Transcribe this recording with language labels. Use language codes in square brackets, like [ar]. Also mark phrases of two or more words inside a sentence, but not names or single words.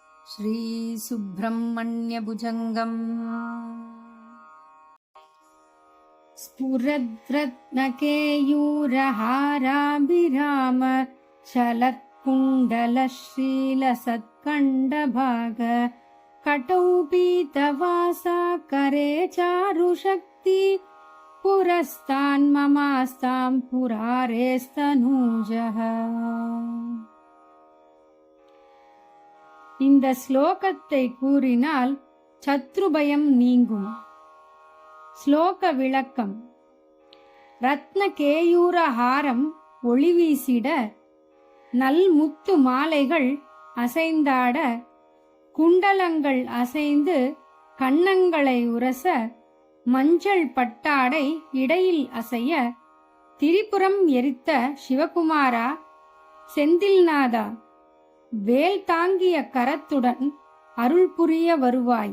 [sa] श्रीसुब्रह्मण्यभुजङ्गम् स्फुरद्रत्नकेयूरहाराभिराम चलत्कुण्डलश्रीलसत्कण्डभाग कटौ पीतवासा करे चारुशक्ति पुरस्तान्ममास्तां पुरारेस्तनूजः. [ta] இந்த ஸ்லோகத்தை கூறினால் சத்ருபயம் நீங்கும். ஸ்லோக விளக்கம். ரத்ன கேயூர ஹாரம் ஒளி வீசிட, நல்முத்து மாலைகள் அசைந்தாட, குண்டலங்கள் அசைந்து கன்னங்களை உரச, மஞ்சள் பட்டாடை இடையில் அசைய, திரிபுரம் எரித்த சிவகுமாரா, செந்தில்நாதா, வேல் தாங்கிய கரத்துடன் அருள் புரிய வருவாய்.